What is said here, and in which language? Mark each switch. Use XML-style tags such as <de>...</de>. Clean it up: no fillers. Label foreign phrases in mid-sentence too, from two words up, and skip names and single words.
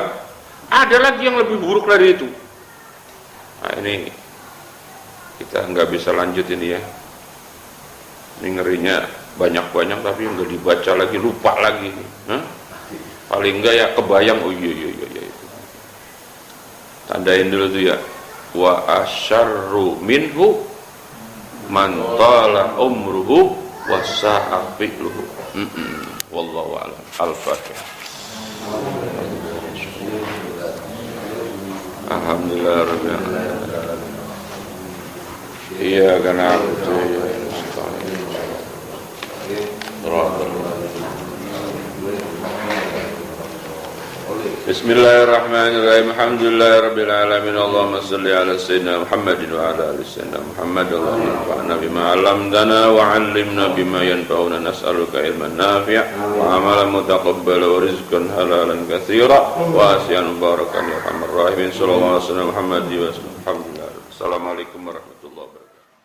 <id>Ada lagi yang lebih buruk dari itu. Nah ini kita nggak bisa lanjut ini ya. Ini ngerinya banyak-banyak tapi nggak dibaca lagi, lupa lagi. Paling enggak ya kebayang, oh iya itu. Tandain dulu tuh ya.</id> <ar>وأشر منه من طال عمره وساء فعله. والله أعلم. الفاتحة. الحمد لله رب العالمين.</ar> <id>Iya karena itu ya sekali.</id> <ar>بسم الله الرحمن الرحيم. الحمد لله رب العالمين. اللهم صل على سيدنا محمد وعلى آل سيدنا محمد. اللهم انفعنا بما علمتنا وعلمنا بما ينفعنا. نسألك علما نافعا وعملا متقبلا ورزقا حلالا كثيرا وشيئا بركا يا أرحم الراحمين. صلى الله عليه وسلم محمد وسلم.</ar> <id>Alhamdulillah.</id> <ar>السلام عليكم ورحمة الله وبركاته.</ar>